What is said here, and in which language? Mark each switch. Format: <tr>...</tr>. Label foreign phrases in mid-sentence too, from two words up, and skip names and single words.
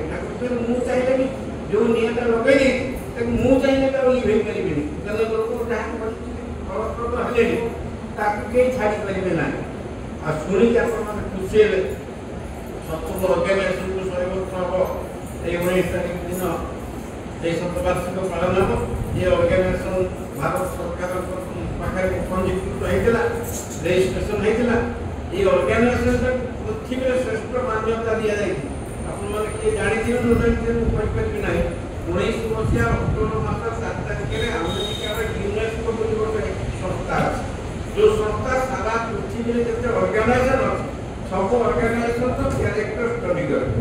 <or>ତାକୁ ମୁଁ ଚାହିଁଲେ ବି ଯୋଉ ନିଆଁଟା ଲଗେଇ ଦେଇଛି ତାକୁ ମୁଁ ଚାହିଁଲେ ତାକୁ ଲିଭେଇ ପାରିବିନି, ତେଣୁ ଲୋକ ଯାହା କରିଛି ଫଳପ୍ରଦ ହେଲେଣି ତାକୁ କେହି ଛାଡ଼ି ପାରିବେ ନାହିଁ। ଆଉ ଶୁଣିକି ଆପଣମାନେ ଖୁସି ହେଲେ, ସତ୍ସଙ୍ଗ ଅର୍ଗାନାଇଜେସନକୁ 100 ବର୍ଷ ହେବ, ଏଇ 19 ତାରିଖ ଦିନ ଏଇ ଶତବାର୍ଷିକ ପାଳନ ହବ। ଏଇ ଅର୍ଗାନାଇଜେସନ ଭାରତ সরকারଙ୍କ ପାଖରେ ପଞ୍ଜୀକୃତ ହେଇଥିଲା, ରେଜିଷ୍ଟ୍ରେସନ ହେଇଥିଲା। এই ଅର୍ଗାନାଇଜେସନଟା ପୃଥିବୀରେ ଶ୍ରେଷ୍ଠ ମାନ୍ୟତା ଦିଆଯାଇଛି। ଆପଣମାନେ କିଏ ଜାଣିଥିବେ ନ ଜାଣିଥିବେ ମୁଁ କହିପାରିବି ନାହିଁ। 19 ମସିହା ଅକ୍ଟୋବର ମାସ 7 ତାରିଖରେ ଆମେରିକାର ୟୁନେସ୍କୋ ବୋଲି ଗୋଟେ ସଂସ୍ଥା ଅଛି, ଯେଉଁ ସଂସ୍ଥା ସାରା ପୃଥିବୀରେ ଯେତେ ଅର୍ଗାନାଇଜେସନ ଅଛି ସବୁ ଅର୍ଗାନାଇଜେସନର</or> <en>character study</en> <or>କରେ।</or>